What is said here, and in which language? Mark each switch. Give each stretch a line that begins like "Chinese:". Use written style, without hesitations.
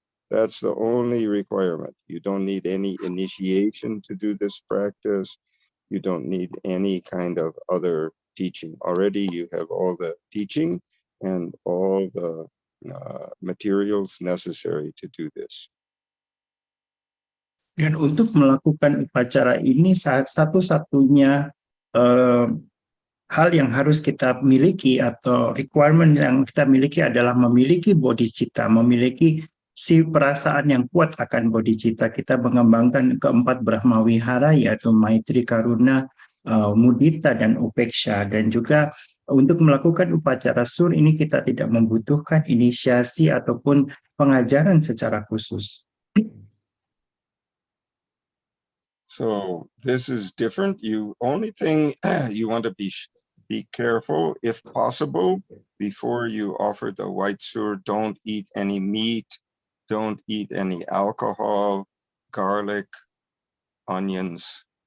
English: That's the only requirement. You don't need any initiation to do this practice. You don't need any kind of other teaching. Already you have all the teaching and all the materials necessary to do this.
Indonesian: Dan untuk melakukan upacara ini, satu-satunya hal yang harus kita miliki atau requirement yang kita miliki adalah memiliki bodhicitta, memiliki si perasaan yang kuat akan bodhicitta. Kita mengembangkan keempat Brahma Wihara, yaitu Maitri, Karuna, Mudita, dan Upeksha. Dan juga untuk melakukan upacara sur ini kita tidak membutuhkan inisiasi ataupun pengajaran secara khusus.
English: So this is different. You only thing you want to be careful, if possible, before you offer the white sur, don't eat any meat, don't eat any alcohol, garlic, onions.